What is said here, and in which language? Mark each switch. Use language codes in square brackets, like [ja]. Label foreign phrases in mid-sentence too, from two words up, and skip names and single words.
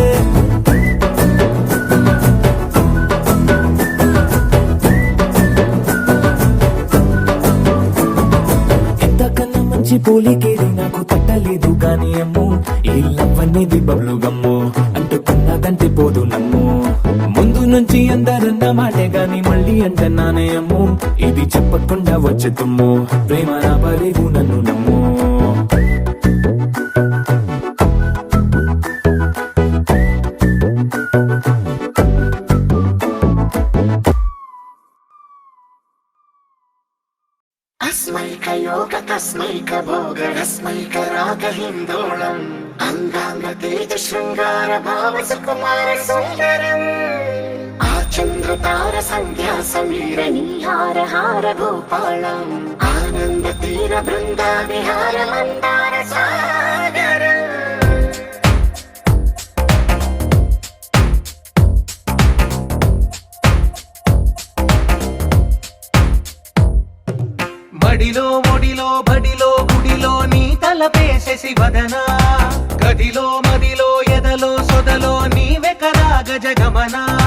[te] ఎంతకన్నా మంచి పోలికేది నాకు తట్టలేదు గాని అమ్మో, ఈ లవ్ అనేది [en] bubble gum [te] అంటుకున్నదంటే పోదు నమ్ము. ముందు నుంచి అందరన్న మాటే గాని మళ్ళీ అంటున్నానే అమ్ము, ఇది చెప్పకుండా వచ్చే తుమ్ము, ప్రేమ రాబలేవు నన్ను నమ్ము. [sa] अस्मैकयोग तस्मैक भोग रस्मैक राग हिन्दोळम् अङ्गाङ्ग तेज शृङ्गार भाव सुकुमार सुन्दरम् आचन्द्रतार सन्ध्या समीर नीहार हार भूपालम् आनन्द तीर बृन्दा विहार मन्दार सागरम् [te] మడిలో ఒడిలో బడిలో గుడిలో నీ తలపేసేసి వదనా, గదిలో మదిలో ఎదలో సొదలో నీవే కదా గజగమనా.